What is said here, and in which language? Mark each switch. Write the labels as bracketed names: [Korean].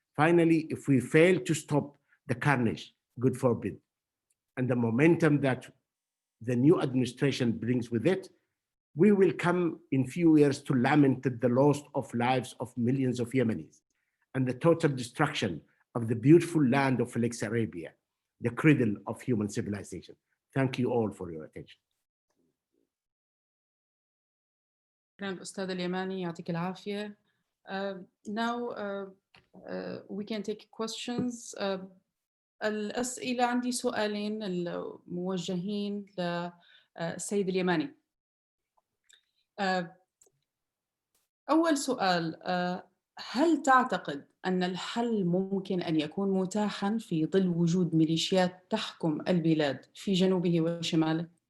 [English] Finally, if we fail to stop the carnage, God forbid, and the momentum that the new administration brings with it, we will come in few years to lament the loss of lives of millions of Yemenis and the total destruction of the beautiful land of Felix Arabia, the cradle of human civilization. Thank you all for your attention. [Arabic] الأستاذ اليماني يعطيك العافية. [English] Now we can take questions. [Arabic] الأسئلة، عندي سؤالين الموجهين للسيد اليماني. أول سؤال، هل تعتقد أن الحل ممكن أن يكون متاحاً في ظل وجود ميليشيات تحكم البلاد في جنوبه وشماله؟